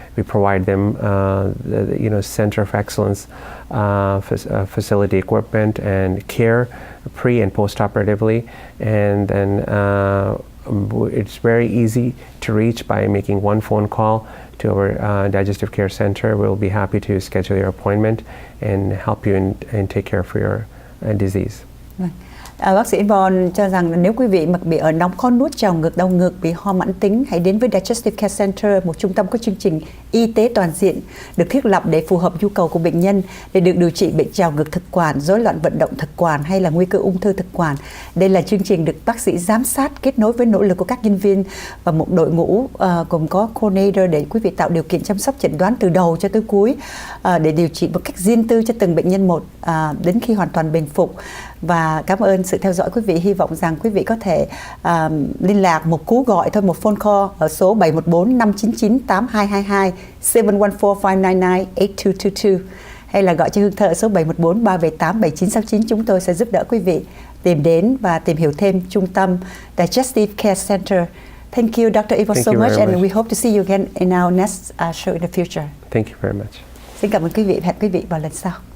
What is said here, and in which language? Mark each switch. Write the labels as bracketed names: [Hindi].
[English] We provide them, center of excellence facility equipment and care pre and post-operatively, and then it's very easy to reach by making one phone call to our Digestive Care Center. We'll be happy to schedule your appointment and help you and take care for your disease. [Vietnamese] Bác sĩ Yvonne cho rằng nếu quý vị mà bị ở nóng, khó nuốt, trào ngược, đau ngực, bị ho mãn tính, hãy đến với Digestive Care Center, một trung tâm có chương trình y tế toàn diện được thiết lập để phù hợp nhu cầu của bệnh nhân để được điều trị bệnh trào ngược thực quản, rối loạn vận động thực quản hay là nguy cơ ung thư thực quản. Đây là chương trình được bác sĩ giám sát kết nối với nỗ lực của các nhân viên và một đội ngũ gồm có coordinator để quý vị tạo điều kiện chăm sóc chẩn đoán từ đầu cho tới cuối, để điều trị một cách riêng tư cho từng bệnh nhân một đến khi hoàn toàn bình phục. Và cảm ơn sự theo dõi quý vị. Hy vọng rằng quý vị có thể liên lạc một cú gọi thôi, một [English] phone call [Vietnamese] ở số 714-599-8222, 714-599-8222, hay là gọi cho Hương Thơ ở số 714-378-7969. Chúng tôi sẽ giúp đỡ quý vị tìm đến và tìm hiểu thêm trung tâm Digestive Care Center. [English] Thank you, Dr. Yvonne, so much, and we hope to see you again in our next show in the future. Thank you very much. [Vietnamese] Xin cảm ơn quý vị. Hẹn quý vị vào lần sau.